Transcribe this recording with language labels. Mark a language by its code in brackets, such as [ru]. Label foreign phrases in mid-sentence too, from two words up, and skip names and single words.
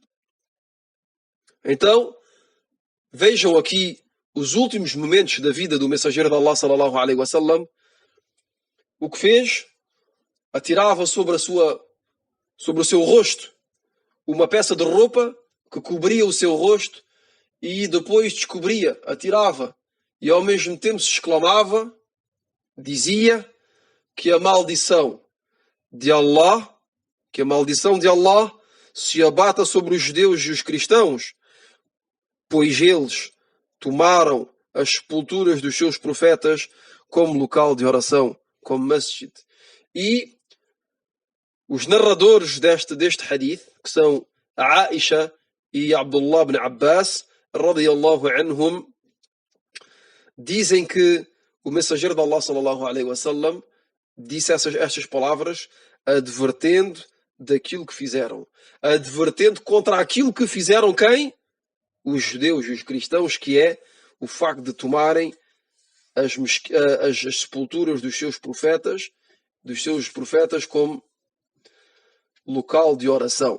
[pt] Então, vejam aqui os últimos momentos da vida do mensageiro de Allah [ar] صلى الله عليه وسلم. [pt] O que fez? Atirava sobre o seu rosto uma peça de roupa que cobria o seu rosto e depois descobria, atirava e ao mesmo tempo se exclamava, dizia que a maldição de Allah se abata sobre os judeus e os cristãos, pois eles tomaram as sepulturas dos seus profetas como local de oração, como masjid. E os narradores deste hadith, que são Aisha e Abdullah ibn Abbas, [ar] رضي الله عنهم, [pt] dizem que o mensageiro de Allah [ar] صلى الله عليه وسلم [pt] disse estas palavras advertendo daquilo que fizeram, advertendo contra aquilo que fizeram quem? Os judeus e os cristãos, que é o facto de tomarem as sepulturas dos seus profetas como local de oração.